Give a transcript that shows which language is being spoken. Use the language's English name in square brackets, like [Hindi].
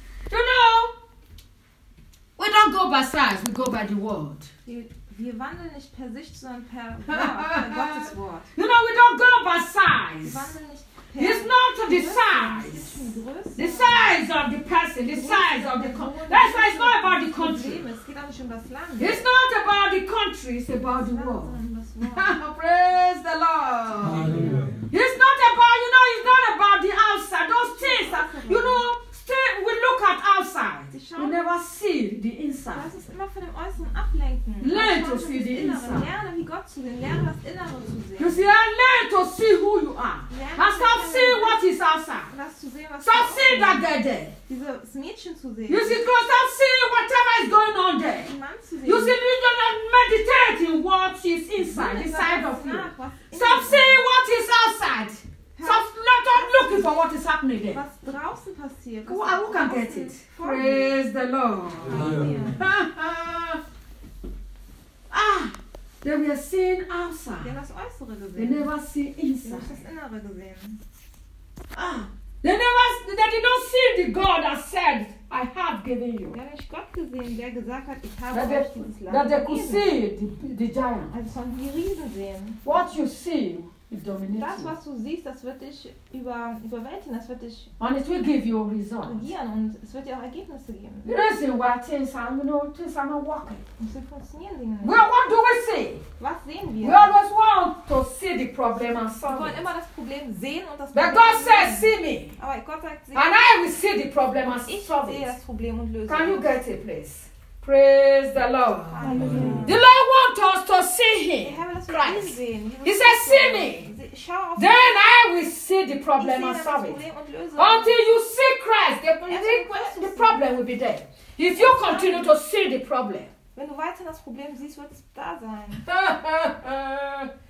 [English] You know, we don't go by size, we go by the word. [German] Wir wandeln nicht per Sicht, sondern per Gottes Wort. [English] You know, we don't go by size. [German] Wir [English] it's not to the size. The size of the person, the size of the country. That's why it's not about the country. [German] Es geht auch nicht um das Land. [English] It's not about the country, it's about the world. Praise the Lord. Hallelujah. It's not about, you know, it's not about the outside. Those things, you know, we look at outside. We never see the inside. [German] Lass uns immer von dem Äußeren ablenken. [English] Learn to see the inside. [German] Lerne, wie Gott zu sehen. Lerne, das Innere zu sehen. [English] You see, I learn to see who you are. And stop seeing what is outside. Stop seeing that girl there. [German] Dieses Mädchen zu sehen. [English] You see, go stop seeing whatever is going on there. You see, you don't meditate in what is inside, the side of you. Stop seeing what is outside. Stop not looking for what is happening there. [German] Was draußen passiert. [English] Who can [German] draußen [English] get it? Praise the Lord. Hallelujah. Ah, they were seeing outside. [German] Die das Äußere gesehen. [English] They never see inside. [German] Die das Innere gesehen. [English] Ah, they did not see the God that said, I have given you. [German] Die haben nicht Gott gesehen, der gesagt hat, ich habe euch dieses Land. [English] That they could see the giant. [German] Also sollen die Riesen sehen. [English] What you see. [German] Das, was du siehst, das wird dich überwältigen, das wird dich [English] and it will give you results. [German] Und es wird dir auch Ergebnisse geben. [English] The reason why things are, you know, things are not working. [German] Und so funktionieren Dinge nicht. [English] Well, what do we see? [German] Was sehen wir? [English] We always want to see the problem and solve it. [German] Wir wollen immer das Problem sehen und das [English] but God says, see me. [German] Aber Gott sagt, [English] see and I will see the problem and solve [German] it. Das Problem und löse [English] can you get it, please? Praise the Lord. Amen. The Lord wants us to see Him. Christ. He says, see me. Then I will see the problem and solve it. Until you see Christ, the problem will be there. If you continue to see the problem. [German] Wenn du weiter das Problem siehst, wird es da sein.